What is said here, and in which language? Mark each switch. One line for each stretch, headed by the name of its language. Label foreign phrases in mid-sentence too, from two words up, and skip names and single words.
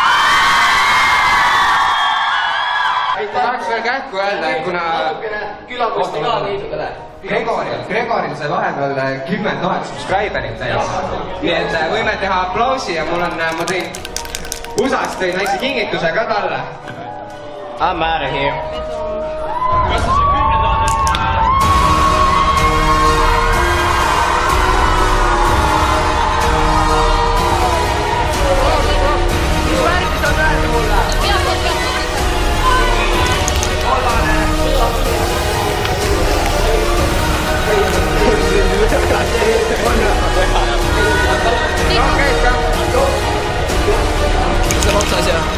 Estonian: Ma tahaks veel kähku öelda, et kuna Külaposti ka liidudele. Gregoril sai vahepeal 10 000 subscriberit täis. Nii et võime teha aplausi ja ma tõin USA-st tõin väikse kingituse ka talle.
English: I'm out of here.
Estonian: Kas see 10 000? Mis värkis on öelda mulle? See on otsas ja